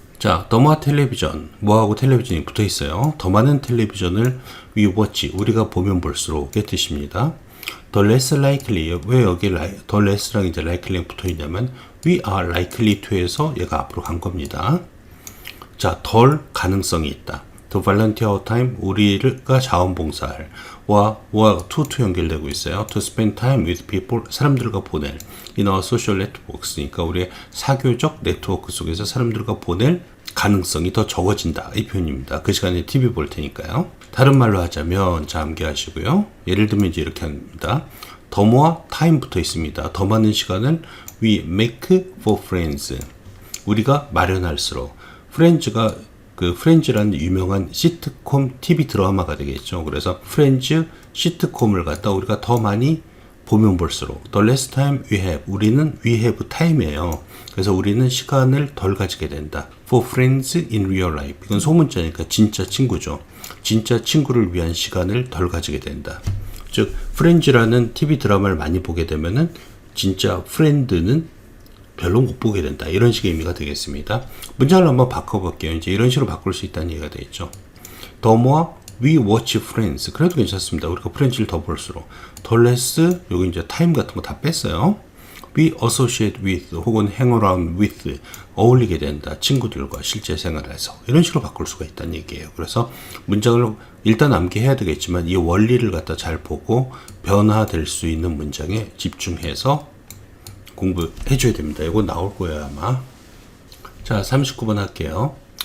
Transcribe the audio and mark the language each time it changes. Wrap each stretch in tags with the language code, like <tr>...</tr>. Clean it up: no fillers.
<ko>자, 더 more 텔레비전, 뭐하고 텔레비전이 붙어 있어요. 더 많은 텔레비전을</ko> <en>we watch,</en> <ko>우리가 보면 볼수록의 뜻입니다.</ko> <en>The less likely,</en> <ko>왜 여기 the less랑 이제 likely랑 붙어 있냐면</ko> <en>we are likely to</en> <ko>에서 얘가 앞으로 간 겁니다. 자, 덜 가능성이 있다.</ko> <en>To volunteer our time,</en> <ko>우리가 자원봉사할. 와 to 연결되고 있어요.</ko> <en>To spend time with people,</en> <ko>사람들과 보낼.</ko> <en>In our social networks,</en> <ko>그러니까 우리의 사교적 네트워크 속에서 사람들과 보낼 가능성이 더 적어진다. 이 표현입니다. 그 시간에 TV 볼 테니까요. 다른 말로 하자면, 자, 암기하시고요. 예를 들면 이제 이렇게 합니다. 더 more time 붙어 있습니다. 더 많은 시간을</ko> <en>we make for friends.</en> <ko>우리가 마련할수록. 프렌즈가 그 프렌즈라는 유명한 시트콤 TV 드라마가 되겠죠. 그래서 프렌즈 시트콤을 갖다 우리가 더 많이 보면 볼수록</ko> <en>the less time we have,</en> <ko>우리는 we have time이에요. 그래서 우리는 시간을 덜 가지게 된다.</ko> <en>For friends in real life,</en> <ko>이건 소문자니까 진짜 친구죠. 진짜 친구를 위한 시간을 덜 가지게 된다. 즉 프렌즈라는 TV 드라마를 많이 보게 되면은 진짜 프렌드는 별로 못 보게 된다. 이런 식의 의미가 되겠습니다. 문장을 한번 바꿔볼게요. 이제 이런 식으로 바꿀 수 있다는 얘기가 되겠죠.</ko> <en>The more we watch Friends.</en> <ko>그래도 괜찮습니다. 우리가 프렌즈를 더 볼수록.</ko> <en>The less,</en> <ko>여기 이제 타임 같은 거 다 뺐어요.</ko> <en>We associate with 혹은 hang around with</en> <ko>어울리게 된다. 친구들과 실제 생활에서. 이런 식으로 바꿀 수가 있다는 얘기예요. 그래서 문장을 일단 암기해야 되겠지만 이 원리를 갖다 잘 보고 변화될 수 있는 문장에 집중해서 공부해 줘야 됩니다. 이거 나올 거예요 아마. 자 39번 할게요.</ko>